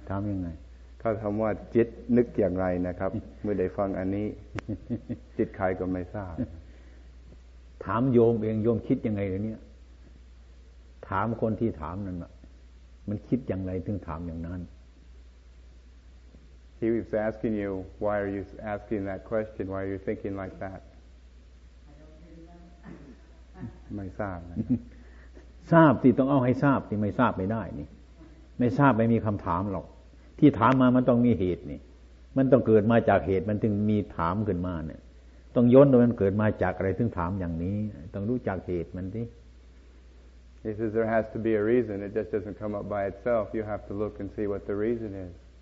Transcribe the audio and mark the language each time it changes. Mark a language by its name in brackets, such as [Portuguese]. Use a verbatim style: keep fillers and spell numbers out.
[Thai] ถามยังไง เขาถามว่าจิตนึกอย่างไรนะครับ เมื่อได้ฟังอันนี้ จิตใครก็ไม่ทราบ ถามโยมเองโยมคิดยังไงเนี่ยถามคนที่ถามนั่นน่ะมันคิดอย่างไรถึงถามอย่างนั้น [English] He was asking you why are you asking that question why are you thinking like that [Thai] ไม่ทราบนะ ทราบที่ต้องเอาให้ทราบที่ไม่ทราบไม่ได้นี่ไม่ทราบไม่มีคำถามหรอกที่ถามมามันต้องมีเหตุนี่มันต้องเกิดมาจากเหตุมันถึงมีถามขึ้นมาเนี่ยต้องย้อนว่ามันเกิดมาจากอะไรถึงถามอย่างนี้ต้องรู้จักเหตุมันสิ [English] He says there has to be a reason it just doesn't come up by itself you have to look and see what the reason is